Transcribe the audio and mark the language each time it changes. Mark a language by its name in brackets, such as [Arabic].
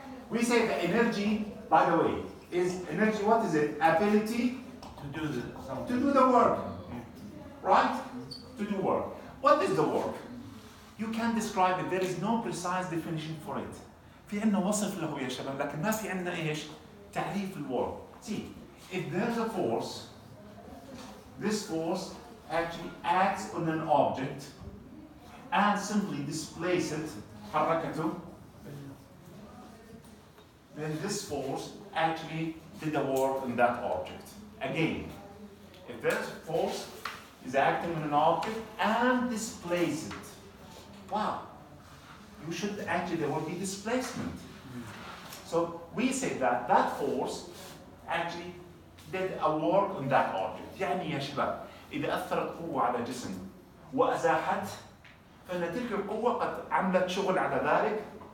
[English] We say the energy, by the way, is energy, what is it? Ability To do the to something. do the work, right? To do work. What is the work? You can describe it. There is no precise definition for it. [Arabic] في عندنا وصف له يا شباب، لكن ما في عندنا ايش؟ تعريف الwork. [English] See, if there's a force, this force actually acts on an object and simply displace it, [Arabic] حركته, [English] then this force actually did the work on that object. Again, if there's a force is acting on an object and displace it, wow, you should actually, there will be displacement. So we say that that force actually did a work on that object. [Arabic] يعني يا شباب إذا أثرت قوة على جسم وأزاحت فإن تلك القوة قد عملت شغل على ذلك.